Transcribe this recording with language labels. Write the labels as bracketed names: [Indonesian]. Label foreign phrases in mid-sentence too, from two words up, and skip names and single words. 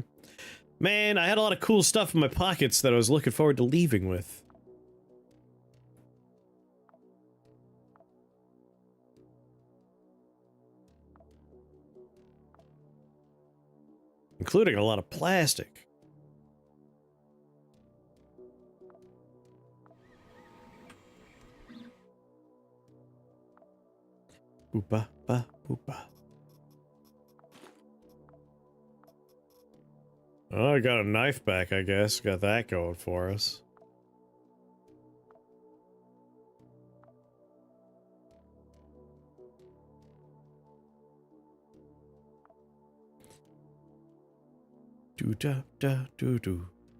[English] Man, I had a lot of cool stuff in my pockets that I was looking forward to leaving with. Including a lot of plastic. Boopa, ba, boopa. Oh, I got a knife back, I guess. Got that going for us. Do da da do do.